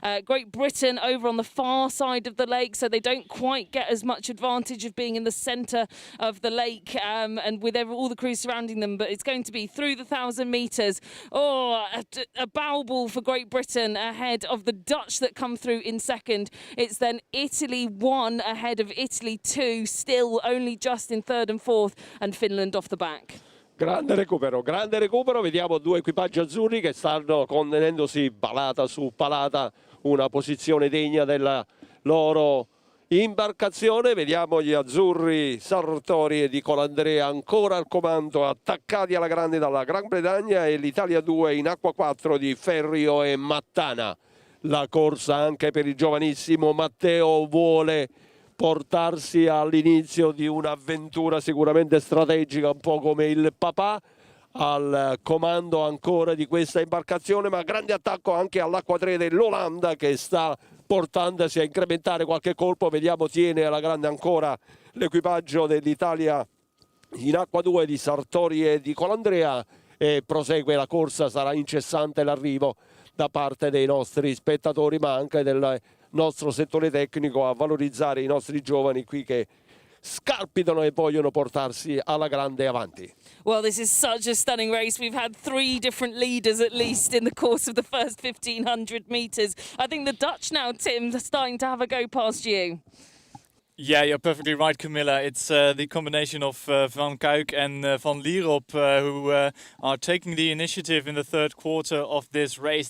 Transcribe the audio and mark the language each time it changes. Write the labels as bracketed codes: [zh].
[en] Great Britain over on the far side of the lake, so they don't quite get as much advantage of being in the centre of the lake and with all the crews surrounding them. But it's going to be through the 1,000 metres. A bow ball for Great Britain ahead of the Dutch that come through in second. It's then Italy 1 ahead of Italy 2, still only just in third and fourth, and Finland off the back. [it] Grande recupero, vediamo due equipaggi azzurri che stanno contenendosi palata su palata, una posizione degna della loro imbarcazione. Vediamo gli azzurri Sartori e Di Colandrea ancora al comando, attaccati alla grande dalla Gran Bretagna, e l'Italia 2 in acqua 4 di Ferrio e Mattana. La corsa anche per il giovanissimo Matteo vuole portarsi all'inizio di un'avventura sicuramente strategica, un po' come il papà, al comando ancora di questa imbarcazione, ma grande attacco anche all'acqua 3 dell'Olanda che sta portandosi a incrementare qualche colpo. Vediamo, tiene alla grande ancora l'equipaggio dell'Italia in acqua 2 di Sartori e Di Colandrea, e prosegue la corsa. Sarà incessante l'arrivo da parte dei nostri spettatori, ma anche del nostro settore tecnico, a valorizzare i nostri giovani qui che scalpitano e vogliono portarsi alla grande avanti. [en] Well, this is such a stunning race. We've had 3 different leaders at least in the course of the first 1,500 metres. I think the Dutch now, Tim, are starting to have a go past you. Yeah, you're perfectly right, Camilla. It's the combination of Van Kuik and Van Lierop who are taking the initiative in the third quarter of this race.